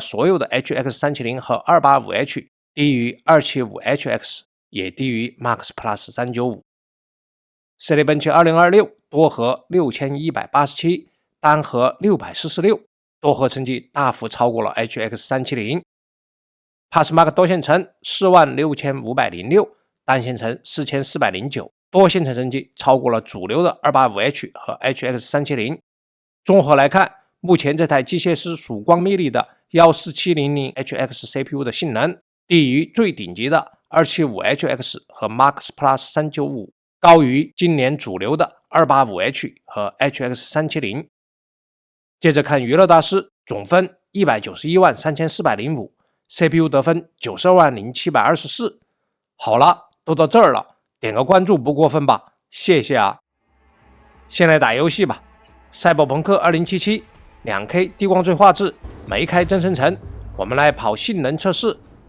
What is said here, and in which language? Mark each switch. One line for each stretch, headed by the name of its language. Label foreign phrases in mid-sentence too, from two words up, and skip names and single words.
Chinese: 所有的 HX370 和 285H， 低於 275HX， 也低於 Max Plus 395。Cinebench 2026多核6187，单核646，多核成績大幅超過了 HX370。Passmark 多線程46506， 單線程4409，多線程成绩超过了主流的 285H 和 HX370。综合来看，目前这台机械师曙光魅力的 14700HX CPU 的性能低于最顶级的 275HX 和 Max Plus 395，高于今年主流的 285H 和 HX370。接着看娛樂大師，總分1913405， CPU 得分920,724。好了，都到這兒了，點個關注不過分吧？謝謝啊！先來打遊戲吧。賽博朋克2077 2K 低光追畫質，沒開真生成，我們來跑性能測試。